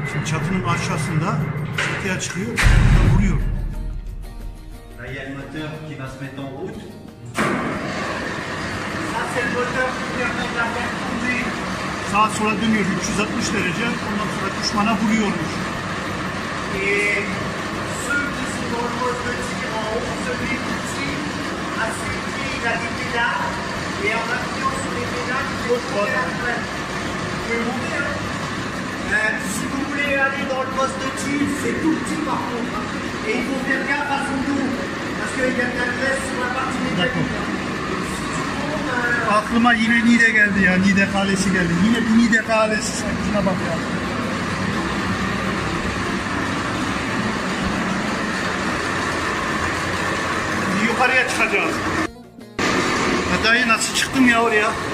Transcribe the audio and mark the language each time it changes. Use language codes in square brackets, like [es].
[tr] Çatının aşağısında çatıya çıkıyor, çatıda vuruyor. [fr] Là, il y a le moteur qui va se mettre en route. Ça, c'est le moteur qui permet de la faire tourner. [tr] Sağa sola dönüyor 360 derece, ondan sonra düşmana vuruyormuş. [fr] Et ceux qui sont dans le poste de tir en haut, celui qui tire, à ses pieds, il a des pédales. Et en appuyant sur les pédales, il peut tourner la traîne. Vous pouvez monter, hein. Si vous voulez aller dans le poste de tir, c'est tout petit par contre. Et il faut faire gaffe à son dos. Parce qu'il y a de la graisse sur la partie métallique. Si tu montes, [tr] Aklıma yine Niğde geldi ya, Niğde Kalesi geldi. Yine bir Niğde Kalesi, sanki şuna bak ya. Şimdi yukarıya çıkacağız. Ya dayı nasıl çıktım ya oraya?